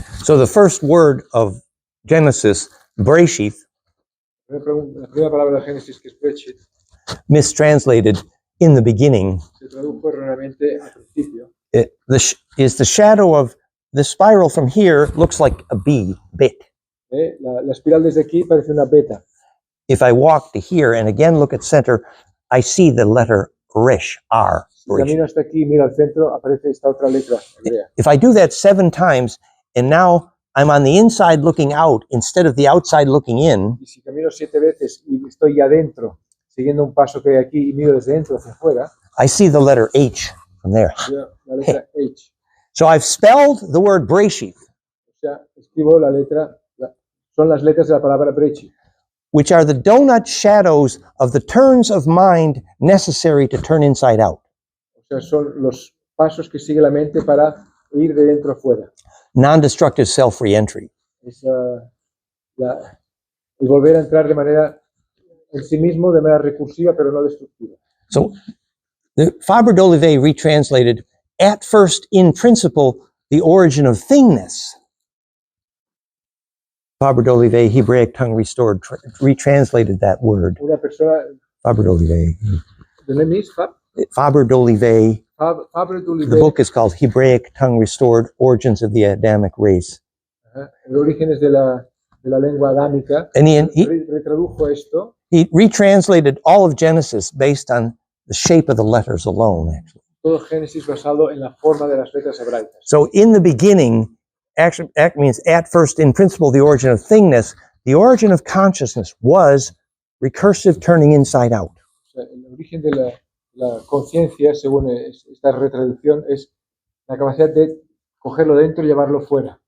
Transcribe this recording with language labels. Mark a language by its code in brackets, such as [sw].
[en] So the first word of Genesis, Bereshith, [es] La primera palabra de Génesis, que es Breshit, [en] mistranslated in the beginning, [es] se tradujo erróneamente al principio. [en] is the shadow of the spiral from here looks like a bit. [es] La espiral desde aquí parece una beta. [en] If I walk to here and again look at center, I see the letter Resh, R. [es] Si camino hasta aquí y miro al centro, aparece esta otra letra hebrea. [en] If I do that 7 times, and now I'm on the inside looking out instead of the outside looking in, [es] Y si camino 7 veces y estoy ya adentro, siguiendo un paso que hay aquí y miro desde dentro hacia afuera, [en] I see the letter H from there. [es] veo la letra H. [en] So I've spelled the word Bereshith. [es] O sea, escribo la letra, son las letras de la palabra Breshit. [en] which are the donut shadows of the turns of mind necessary to turn inside out. [es] O sea, son los pasos que sigue la mente para ir de dentro a fuera. [en] Non-destructive self-reentry. [es] Es el volver a entrar de manera en sí mismo, de manera recursiva, pero no destructiva. [en] So Fabre-Dolivet retranslated, at first in principle, the origin of thingness. Fabre-Dolivet, Hebraic tongue restored, retranslated that word. [es] Una persona, [en] Fabre-Dolivet. the name is Fabre-Dolivet. Fabre-Dolivet. The book is called Hebraic Tongue Restored, Origins of the Adamic Race. [es] El orígenes de la lengua adámica. [en] And he [es] retradujo esto. [en] He retranslated all of Genesis based on the shape of the letters alone, actually. [es] Todo Génesis basado en la forma de las letras hebraicas. [en] So in the beginning, actually, that means at first in principle, the origin of thingness, the origin of consciousness was recursive turning inside out. [es] O sea, el origen de la conciencia, según esta retraducción, es la capacidad de cogerlo dentro y llevarlo fuera.